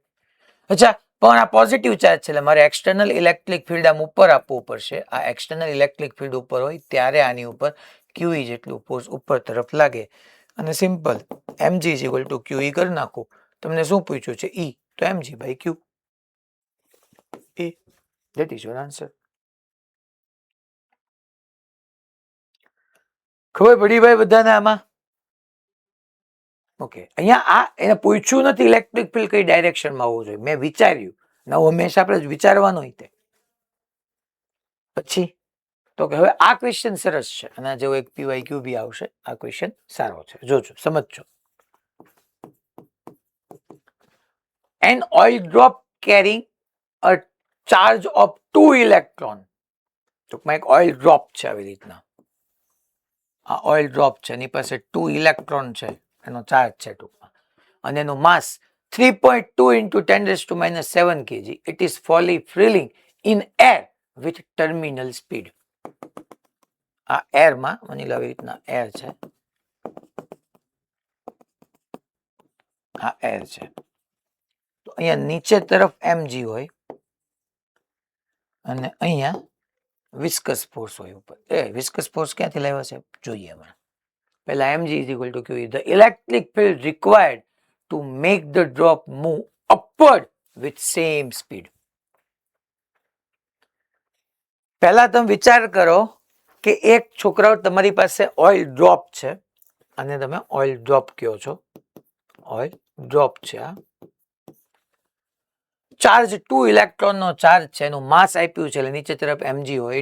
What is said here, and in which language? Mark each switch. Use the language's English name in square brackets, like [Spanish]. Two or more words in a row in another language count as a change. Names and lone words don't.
[Gujarati] અચ્છા, પણ આ [English] positive charge [Gujarati] છે એટલે મારે [English] external electric field [Gujarati] આમ ઉપર આપવું પડશે. આ [English] external electric field [Gujarati] ઉપર હોય ત્યારે આની ઉપર QE જેટલું ફોર્સ ઉપર તરફ લાગે. અને [English] simple mg is equal to QE [Gujarati] કરી નાખો. તમને શું પૂછ્યું છે? E, તો [English] mg બાય Q. That is your answer. [Gujarati] ખબર પડી ભાઈ બધાને આમાં? ઓકે, અહીંયા આ એને પૂછ્યું નથી [English] electric field [Gujarati] કઈ ડાયરેક્શનમાં હોવું જોઈએ, મેં વિચાર્યું. નવું હંમેશા આપણે વિચારવાનું હોય તે પછી તો કે હવે આ ક્વેશ્ચન સરસ છે અને જેવો એક PYQ બી આવશે. આ ક્વેશ્ચન સારો છે, જોજો સમજજો. [English] An oil drop carrying a charge of 2 electron. [Gujarati] ટૂંકમાં એક [English] oil drop [Gujarati] છે આવી રીતના. આ [English] oil drop [Gujarati] છે એની પાસે 2 ઇલેક્ટ્રોન છે, એનો ચાર્જ છે ટૂંકમાં, અને એનું માસ 3.2 into 10⁻⁷ kg. [English] It is freely in air with terminal speed. [Gujarati] આ એરમાં માની લો આવી રીતના એર છે, આ એર છે. તો અહીંયા નીચે તરફ mg હોય અને અહીંયા [English] viscous force [Gujarati] હોય ઉપર. [English] viscous force [Gujarati] ક્યાંથી લાવ્યા છે જોઈએ હમણાં. [English] પહેલા mg is equal to QE. The electric field required to make the drop move upward with same speed. [Gujarati] પહેલા તમે વિચાર કરો કે એક છોકરાઓ તમારી પાસે [English] oil drop [Gujarati] છે અને તમે [English] oil drop [Gujarati] કહો છો, [English] oil drop [Gujarati] છે. આ ચાર્જ 2 ઇલેક્ટ્રોન નો ચાર્જ છે, એનું માસ આપ્યું છે એટલે નીચે તરફ mg હોય.